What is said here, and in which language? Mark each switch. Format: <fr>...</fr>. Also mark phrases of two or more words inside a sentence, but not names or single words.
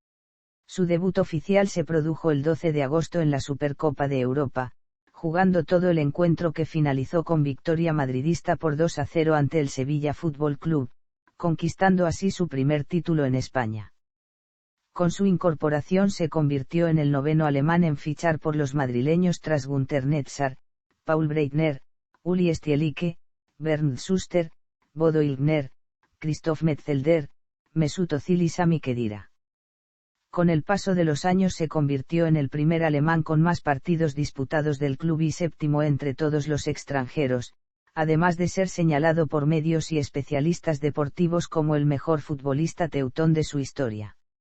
<es>Su debut oficial se produjo el 12 de agosto en la Supercopa de Europa, jugando todo el encuentro, que finalizó con victoria madridista por 2-0 ante el Sevilla Fútbol Club, conquistando así su primer título en España. Con su incorporación se convirtió en el noveno alemán en fichar por los madrileños tras Günter Netzer, Paul Breitner, Uli Stielike, Bernd Schuster, Bodo Illgner, Christoph Metzelder, Mesut Özil y Sami Khedira. Con el paso de los años se convirtió en el primer alemán con más partidos disputados del club y séptimo entre todos los extranjeros, además de ser señalado por medios y especialistas deportivos como el mejor futbolista teutón de su historia.</es>